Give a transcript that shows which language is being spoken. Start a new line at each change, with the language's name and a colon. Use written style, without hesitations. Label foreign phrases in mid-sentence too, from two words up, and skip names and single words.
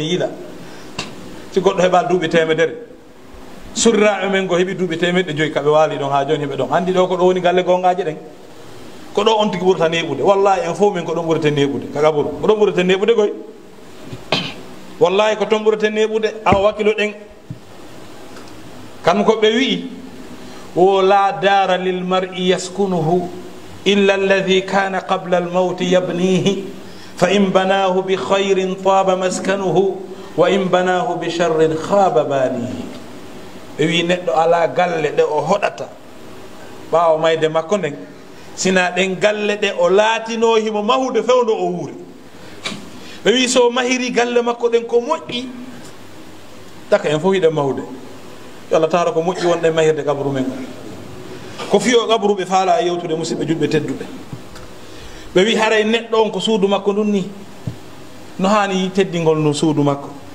Fula: yiɗa si goɗɗo heɓa duuɓi temedere soriraɓe men go heeɓi duuɓi 100 kaɓe waali ɗon ha joni heɓe ɗon andi ɗo ko ɗo woni galle gongaje ɗen ko ɗo on tigi ɓurata neɓude wallahi en fof min ko ɗon ɓurata neɓude ka gaburu ko ɗon ɓurata neɓude koy wallahi ko toon ɓurata neɓude awa wakkilo ɗen kan ko ɓe wi'i o
Arabic: لا دار للمرء يسكنه إلا الذي كان قبل الموت يبنيه فإن بناه بخير طاب مسكنه وإن بناه بشر خاب بانيه
Fula: ɓe wi neɗɗo ala galle ɗe o hoɗata ɓawa mayde makko nden sina ɗen galle ɗe o laatino himo mahude fewdo o wuuri ɓe wi so mahiri galle makko ɗen ko moƴƴi daka en fof hiɗen mahude yo Allah tara ko moƴƴi wonɗe mahirde gabru men ko fiyo gabru ɓe faala e yewtude musidɓe julɓe tedduɓe ɓe wi haray neɗɗo on ko suudu makko ndun ni no hani teddingol no suudu makko